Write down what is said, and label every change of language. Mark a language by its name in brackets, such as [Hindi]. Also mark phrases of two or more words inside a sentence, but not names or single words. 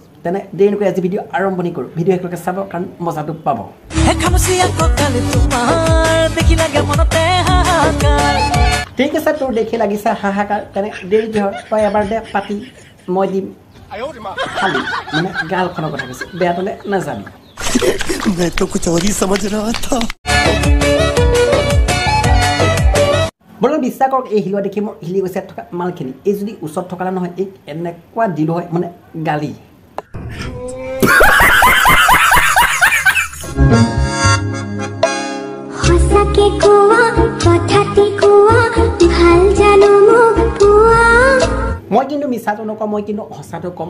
[Assamese] তেনে দেৰি নকৰি আজি ভিডিঅ' আৰম্ভণি কৰোঁ। ভিডিঅ' শেষলৈকে চাব, কাৰণ মজাটো পাব। ঠিক আছে, তোৰ দেখি লাগিছে হাহাকাৰ, তেনে দেৰি কিহৰ? তই এবাৰ দে পাতি, মই দিম খালি। মানে গালখনৰ কথা কৈছে, বেয়া পালে নাজানো। [Hindi] मैं तो कुछ और ही समझ रहा था। [Assamese] বৰং বিশ্বাস কৰক, এই হিলোৱা দেখি মোৰ হিলি গৈছে থকা মালখিনি। এই যদি ওচৰত থকা নহয়, এই এনেকুৱা দিলো হয় মানে গালি। মই কিন্তু মিছাটো নকওঁ, মই কিন্তু সঁচাটো ক'ম।